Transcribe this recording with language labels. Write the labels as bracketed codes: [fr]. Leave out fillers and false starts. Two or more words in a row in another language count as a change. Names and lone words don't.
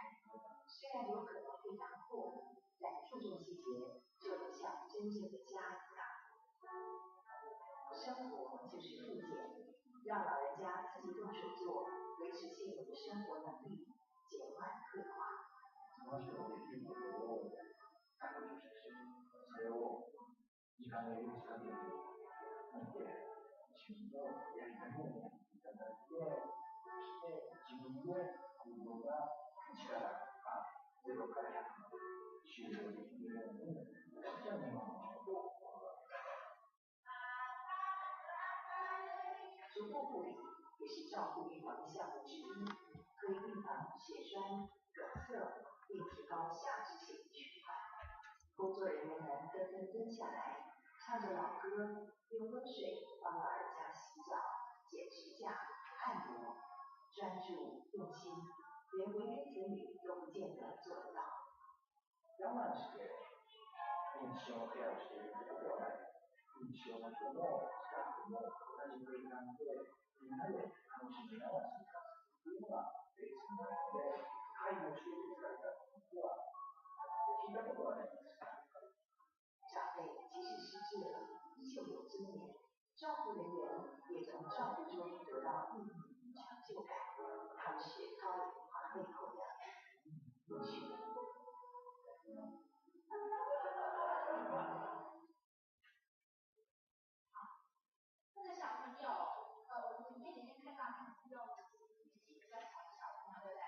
[zh] 虽然有可能会打破，但注重细节，就能像真正的家一样。生活就是复健，让老人家自己动手做，维持现有的生活能力，减缓退化。 [ja] その人のできることを削除して、それを時間の許す限り見て、自分のやりたいようにやっていただいて、そして自分の行動が1から0から100まで終了できるように、私は今のことを心がけます。 [zh] 足部护理也是照顾预防项目之一，可以预防血栓、梗塞，并提高下肢血液循环。工作人员们纷纷蹲下来，唱着老歌，用温水帮老人家洗脚、剪指甲、按摩，专注用心，连为人子女都不见得做得到。 [ja] 我慢して認知症のケアをしていることではない。認知症の人もスタッフも同じ空間でみんなで楽しみながら生活するというのがベースになるので、介護している疲れたことは聞いたことはないです。 [zh] 长辈即使失智了，依旧有尊严。照顾人员也从照顾中得到意义与成就感，他们是高龄化背后的热血。这个小朋友，我们前几天看到用年纪比较小的小朋友，对不对？